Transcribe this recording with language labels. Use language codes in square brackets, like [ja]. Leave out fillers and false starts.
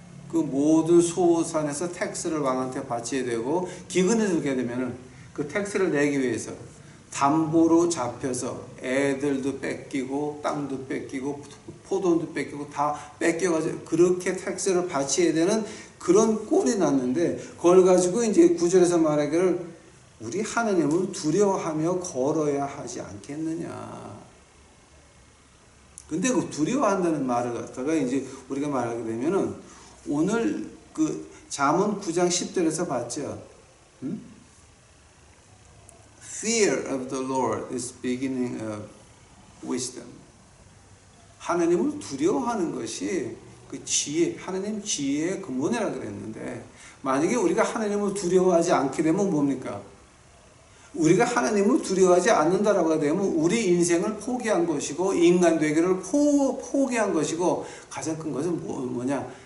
[ko] 그 모든 소산에서 텍스를 왕한테 바쳐야 되고 기근을 들게 되면은 그 텍스를 내기 위해서 담보로 잡혀서 애들도 뺏기고 땅도 뺏기고 포도도 뺏기고 다 뺏겨가지고 그렇게 텍스를 바쳐야 되는 그런 꼴이 났는데 그걸 가지고 이제 9절에서 말하기를 우리 하나님을 두려워하며 걸어야 하지 않겠느냐. 근데 그 두려워한다는 말을 갖다가 이제 우리가 말하게 되면은 오늘 그 잠언 9장 10절에서 봤죠. [en] Fear of the Lord is beginning of wisdom. [ko] 하나님을 두려워하는 것이 그 지혜, 하나님 지혜의 근본이라고 그랬는데 만약에 우리가 하나님을 두려워하지 않게 되면 뭡니까? 우리가 하나님을 두려워하지 않는다라고 되면 우리 인생을 포기한 것이고 인간 되기를 포기한 것이고 가장 큰 것은 뭐냐?